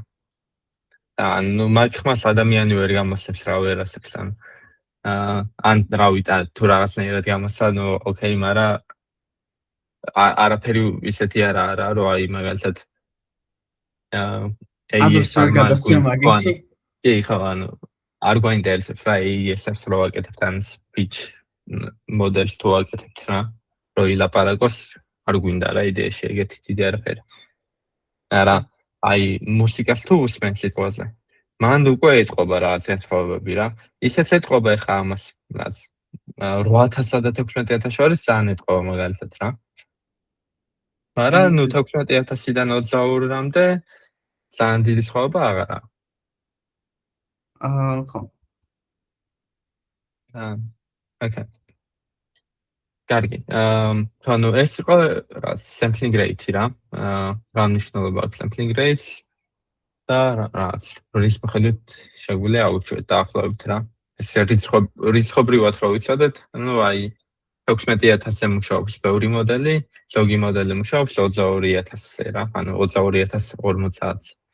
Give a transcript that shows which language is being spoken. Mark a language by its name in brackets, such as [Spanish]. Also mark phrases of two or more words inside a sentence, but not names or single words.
[Georgian] მაგ ხმას ადამიანი ვერ გამოსცემს რა ვერასებს ან რავი და თუ რაღაცნაირად გამოსცა, ოკეი, მაგრამ არაფერი ისეთი არა რომ აი მაგალითად აზრს გადასცემ მაგითი. კი, ხო, არ გვაინტერესებს რა AES-ს რო ვაკეთებთ ან [English] speech models [Georgian] თუ ვაკეთებთ რა, რო ილაპარაკოს, არ გვინდა რა იდეაში ეგეთი დიდი არაფერი. არა, აი მუსიკას თუ უსმენ სიტყვაზე. მან უკვე ეთყობა რაღაც განსხვავებები რა. ისეც ეთყობა ეხა ამას, რაც 8,000 და 16,000 შორის ძალიან ეთყობა მაგალითად რა. მაგრამ 16,000-დან 22-მდე ძალიან დიდი სხვაობა აღარა. ხო. ოკეი. კარგი. ეს იყო რა [English] sampling rate [Georgian] რა. რა მნიშვნელობა აქვს [English] sampling rate [Georgian] და რაც რის მიხედვით შეგვიძლია აუჩვეთ დაახლოებით რა. ეს რიცხობრივად რო ვიცოდეთ, აი 16,000-ზე მუშაობს ბევრი მოდელი, ზოგი მოდელი მუშაობს 22,000-ზე რა, 22,040-ზე.